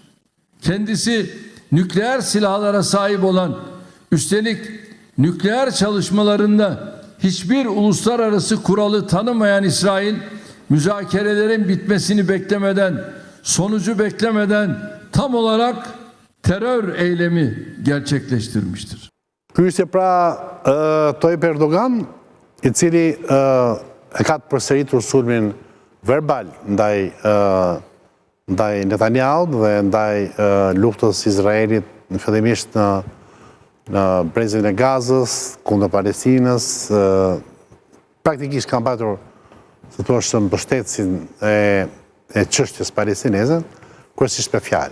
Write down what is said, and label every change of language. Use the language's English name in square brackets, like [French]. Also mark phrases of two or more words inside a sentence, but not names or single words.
[Turkish] Kendisi nükleer silahlara sahip olan, üstelik nükleer çalışmalarında hiçbir uluslararası kuralı tanımayan İsrail, müzakerelerin bitmesini beklemeden, sonucu beklemeden tam olarak terör eylemi gerçekleştirmiştir. [Albanian] Ky ishte pra Tayyip Erdogan, i cili e ka përsëritur sulmin verbal ndaj Netanyahut dhe ndaj luftës Izraelit fillimisht në brezin e Gazës, kundër Palestinës, praktikisht kanë patur, si thua, mbështetësin e çështjes palestineze, kryesisht me fjalë.